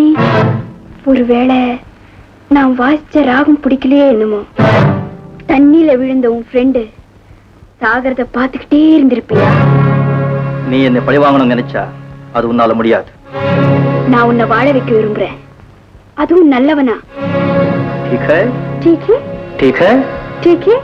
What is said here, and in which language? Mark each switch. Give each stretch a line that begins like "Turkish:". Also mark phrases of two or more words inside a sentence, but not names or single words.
Tamil: ஒருவேளை நான் வாசிச்ச ராகம் பிடிக்கலையே என்னமோ. தண்ணியில விழுந்த உன் ஃப்ரெண்டு சாகரத பாத்துக்கிட்டே இருந்திருப்பியா? நீ என்னை பழி வாங்கணும் நினைச்சா அது உன்னால முடியாது. நான் உன்னை வாழ வைக்க விரும்புறேன். அதுவும் நல்லவனா.
Hindi: ठीक है? ठीक है? ठीक है? ठीक है?